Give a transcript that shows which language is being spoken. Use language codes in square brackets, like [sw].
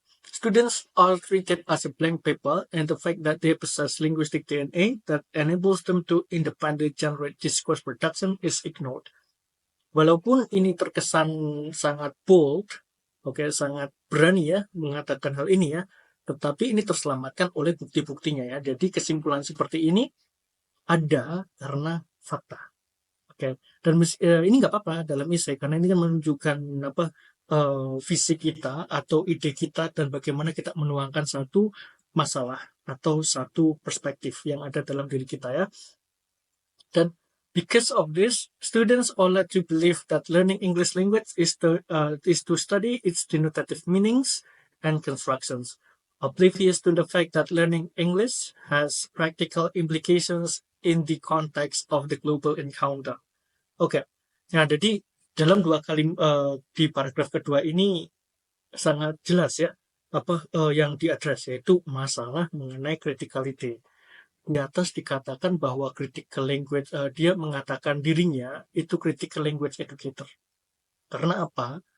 [en] Students are treated as a blank paper, and the fact that they possess linguistic DNA that enables them to independently generate discourse production is ignored. [id] Walaupun ini terkesan sangat bold, sangat berani ya mengatakan hal ini ya, tetapi ini terselamatkan oleh bukti-buktinya ya. Jadi kesimpulan seperti ini ada karena fakta. Dan ini nggak apa-apa dalam esai karena ini kan menunjukkan visi kita atau ide kita dan bagaimana kita menuangkan satu masalah atau satu perspektif yang ada dalam diri kita ya. [en] Dan because of this, students are led to believe that learning English language is to study its denotative meanings and constructions, oblivious to the fact that learning English has practical implications in the context of the global encounter. [id] Oke. Nah, jadi dalam 2 kali di paragraf kedua ini sangat jelas ya yang diadres, yaitu masalah mengenai criticality. Di atas dikatakan bahwa critical language, dia mengatakan dirinya itu [en] critical language educator. [id] Karena apa?